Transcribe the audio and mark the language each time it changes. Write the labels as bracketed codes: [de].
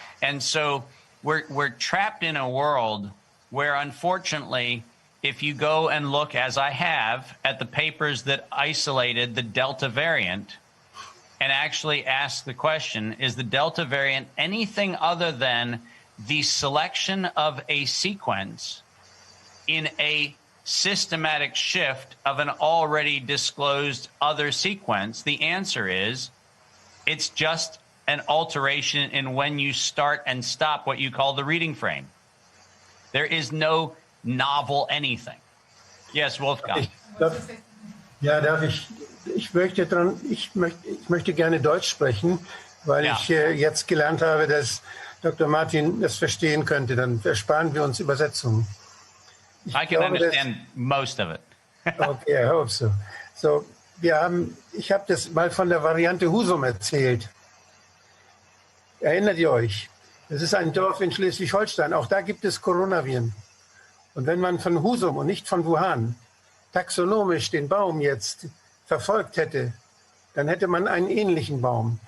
[en] And so we're trapped in a world where, unfortunately, if you go and look, as I have, at the papers that isolated the Delta variant and actually ask the question, is the Delta variant anything other than the selection of a sequence in a systematic shift of an already disclosed other sequence? The answer is it's just an alteration in when you start and stop what you call the reading frame. There is no novel anything. Yes, Wolfgang. [de] Darf ich? Ich möchte gerne Deutsch sprechen, weil ich jetzt gelernt habe, dass Dr. Martin das verstehen könnte. Dann ersparen wir uns Übersetzungen. [en] I can understand most of it. Okay, I hope so. [de] So, ich habe das mal von der Variante Husum erzählt. Erinnert ihr euch? Das ist ein Dorf in Schleswig-Holstein. Auch da gibt es Coronaviren. Und wenn man von Husum und nicht von Wuhan taxonomisch den Baum jetzt verfolgt hätte, dann hätte man einen ähnlichen Baum.